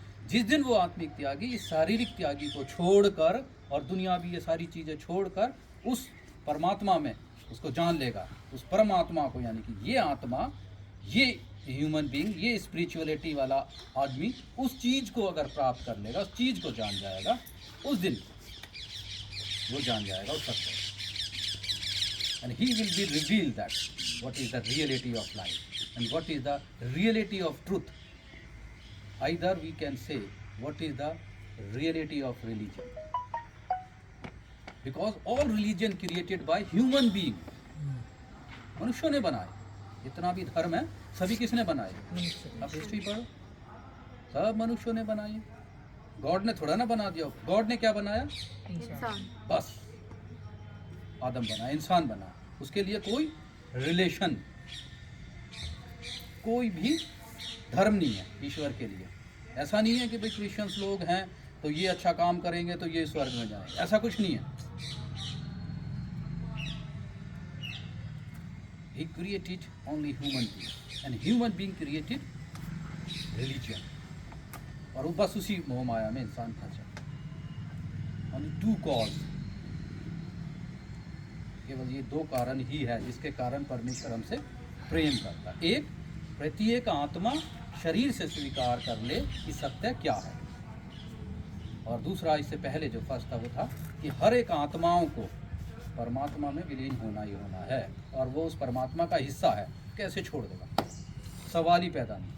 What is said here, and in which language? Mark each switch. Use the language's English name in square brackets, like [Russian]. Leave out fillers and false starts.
[Hindi] जिस दिन वो आत्मिक त्यागी इस शारीरिक त्यागी को छोड़कर और दुनियावी ये सारी चीज़ें छोड़कर उस परमात्मा में उसको जान लेगा, उस परमात्मा को, यानी कि ये आत्मा, ये ह्यूमन बीइंग, ये स्पिरिचुअलिटी वाला आदमी उस चीज़ को अगर प्राप्त कर लेगा, उस चीज़ को जान जाएगा, उस दिन वो जान जाएगा उस सत्य, [English] and he will be revealed that what is the reality of life and what is the reality of truth either we can say what is the reality of religion, because all religion created by human being, [Hindi] मनुष्यों ने बनाए। जितना भी धर्म है सभी किसने बनाए? आप हिस्ट्री पढ़ो, सब मनुष्यों ने बनाए। गॉड ने थोड़ा ना बना दिया। गॉड ने क्या बनाया? इंसान। बस आदम बना, इंसान बना, उसके लिए कोई रिलेशन, कोई भी धर्म नहीं है ईश्वर के लिए। ऐसा नहीं है कि भाई क्रिश्चियंस लोग हैं तो ये अच्छा काम करेंगे तो ये स्वर्ग में जाएंगे, ऐसा कुछ नहीं है। [English] He created only human being and human being created religion, [Hindi] और वो बस उसी मोह माया में इंसान फंसा। [English] only two cause, [Hindi] केवल ये दो कारण ही है जिसके कारण परमेश्वर हमसे प्रेम करता है। एक, प्रत्येक आत्मा शरीर से स्वीकार कर ले कि सत्य क्या है, और दूसरा इससे पहले जो फर्स्ट था वो था कि हर एक आत्माओं को परमात्मा में विलीन होना ही होना है, और वो उस परमात्मा का हिस्सा है। कैसे छोड़ देगा? सवाल ही पैदा नहीं।